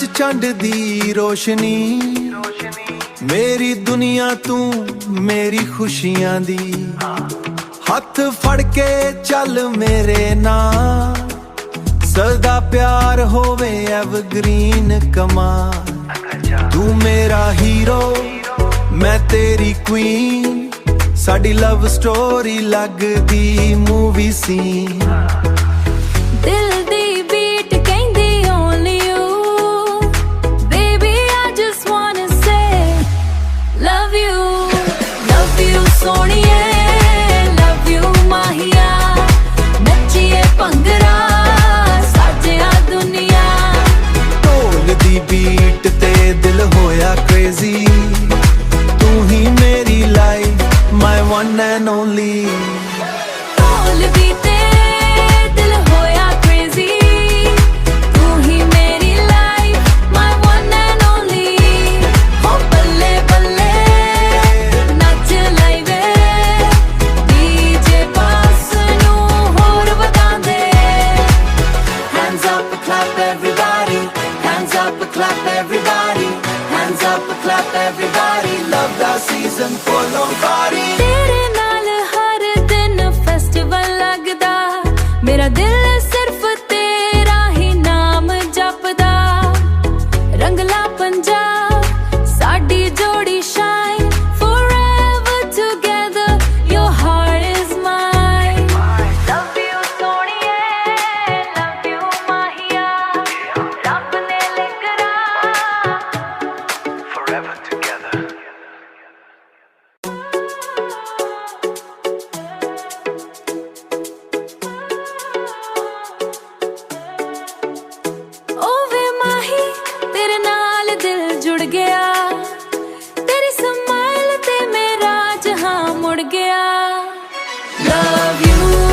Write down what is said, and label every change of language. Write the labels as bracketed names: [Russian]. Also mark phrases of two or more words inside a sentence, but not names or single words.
[Punjabi] ਚੰਡ ਦੀ ਰੋਸ਼ਨੀ ਮੇਰੀ ਦੁਨੀਆ ਤੂੰ ਮੇਰੀ ਖੁਸ਼ੀਆਂ ਦੀ ਹੱਥ ਫੜ ਕੇ ਚੱਲ ਮੇਰੇ ਨਾਲ ਸਦਾ ਪਿਆਰ ਹੋਵੇ ਐਵਰਗ੍ਰੀਨ ਕਮਾਲ ਤੂੰ ਮੇਰਾ ਹੀਰੋ ਮੈਂ ਤੇਰੀ ਕੁਈਨ ਸਾਡੀ [English] love story [Punjabi] ਲੱਗਦੀ [English] movie scene [Punjabi] ਦਿਲ ਦੀ ਬੀਟ ਕਹਿੰਦੀ [English] only you baby I just wanna say love you ਸੋਹਣੀਏ love you [Punjabi] ਮਾਹੀਆ ਨੱਚੀਏ ਭੰਗੜਾ ਸਾਜਿਆ ਦੁਨੀਆ ਢੋਲ ਦੀ ਬੀਟ ਤੇ ਦਿਲ ਹੋਇਆ ਕ੍ਰੇਜ਼ੀ ਤੂੰ ਹੀ ਮੇਰੀ ਲਾਈਫ [English] my one and only [Punjabi] ਢੋਲ ਦੀ ਤੇ ਦਿਲ ਹੋਇਆ crazy ਤੂੰ ਹੀ ਮੇਰੀ [English] life my one and only [Punjabi] ਹੋ ਬੱਲੇ ਬੱਲੇ ਨੱਚ ਲਈ ਵੇ [English] DJ [Punjabi] ਬਾਸ ਨੂੰ ਹੋਰ ਵਧਾ ਦੇ [English] hands up clap everybody hands up clap everybody hands up clap everybody love the season full on party [Punjabi] ਤੇਰੇ ਨਾਲ ਹਰ ਦਿਨ ਫੈਸਟੀਵਲ ਲੱਗਦਾ ਮੇਰਾ ਦਿਲ ਸਿਰਫ ਤੇਰਾ ਹੀ ਨਾਮ ਜਪਦਾ ਰੰਗਲਾ ਪੰਜਾਬ ਸਾਡੀ ਜੋੜੀ ਸ਼ਾਈਨ [English] forever together your heart is mine love you [Punjabi] ਸੋਹਣੀਏ [English] love you [Punjabi] ਮਾਹੀਆ ਰੱਬ ਨੇ ਲਿਖਰਾ [English] forever together. [Punjabi] ਓ ਵੇ ਮਾਹੀ ਤੇਰੇ ਨਾਲ ਦਿਲ ਜੁੜ ਗਿਆ ਤੇਰੀ ਸਮਾਈਲ ਤੇ ਮੇਰਾ ਜਹਾਂ ਮੁੜ ਗਿਆ [English] love you